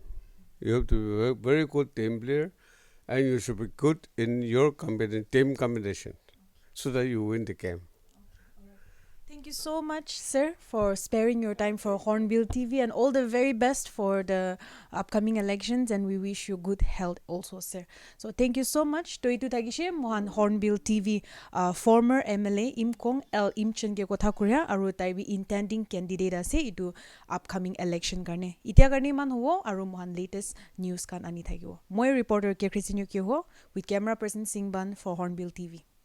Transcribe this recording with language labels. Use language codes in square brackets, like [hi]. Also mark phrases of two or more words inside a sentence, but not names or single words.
[en] You have to be a very good team player, and you should be good in your team combination, so that you win the game. Thank you so much, sir, for sparing your time for Hornbill TV, and all the very best for the upcoming elections, and we wish you good health also, sir. So thank you so much. [nag] Toitu tagishe mohan Hornbill TV former MLA Imchen ke kotha kuria aru tai bi [en] intending candidate [nag] ase itu [en] upcoming election [nag] karne. Itia karne man hobo aru mohan [en] latest news [nag] kan ani thakibo. Moi reporter ke [en] Christine Kyo with camera person Singban for Hornbill TV.